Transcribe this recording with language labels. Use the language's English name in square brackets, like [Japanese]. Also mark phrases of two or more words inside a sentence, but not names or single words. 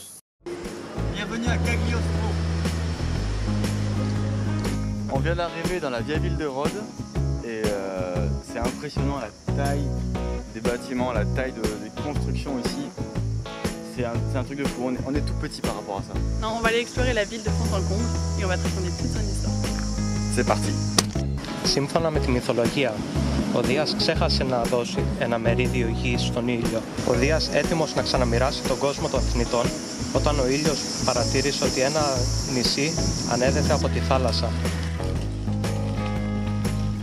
[French] Bienvenue à Cagliostro. On vient d'arriver dans la vieille ville de Rhodes et c'est impressionnant la taille des bâtiments, la taille des constructions ici. C'est un truc de fou, on est tout petit par rapport à ça. Non, on va aller explorer la ville de fond en comble et on va te raconter toute son histoire. C'est parti. [Greek] Σύμφωνα με τη μυθολογία, ο Δίας ξέχασε να δώσει ένα μερίδιο γης στον ήλιο. Ο Δίας, έτοιμος να ξαναμοιράσει τον κόσμο των θνητών, όταν ο ήλιος παρατήρησε ότι ένα νησί ανέδεται από τη θάλασσα.